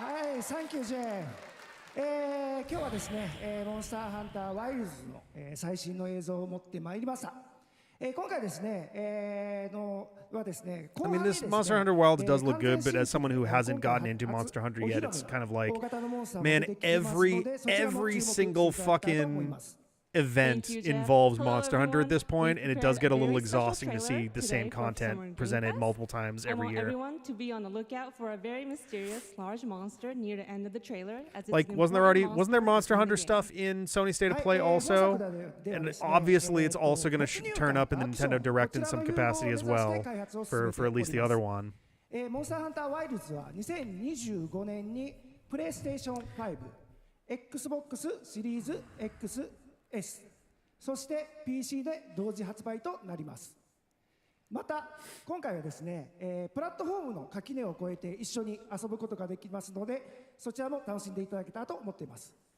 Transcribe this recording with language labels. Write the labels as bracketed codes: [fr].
[ja] はい、 [en] サンキュージェーン。 [ja] 今日はですね、モンスターハンターワイルズの、最新の映像を持ってまいりました。今回ですね、はですね、 [en] I mean, this Monster Hunter Wilds does look good, but as someone who hasn't gotten into Monster Hunter yet, it's kind of like, man, every single fucking event involves Monster Hunter at this point, and it does get a little exhausting to see the same content presented multiple times every year. Everyone to be on the lookout for a very mysterious large monster near the end of the trailer. Like, wasn't there Monster Hunter stuff in Sony State of Play also? And obviously, it's also going to turn up in the Nintendo Direct in some capacity as well, for at least the other one. [ja] モンスターハンターワイルズは2025年にプレイステーション5、Xbox シリーズ XS、そして PC で同時発売となります。また今回はですね、プラットフォームの垣根を越えて一緒に遊ぶことができますので、そちらも楽しんでいただけたらと思っています。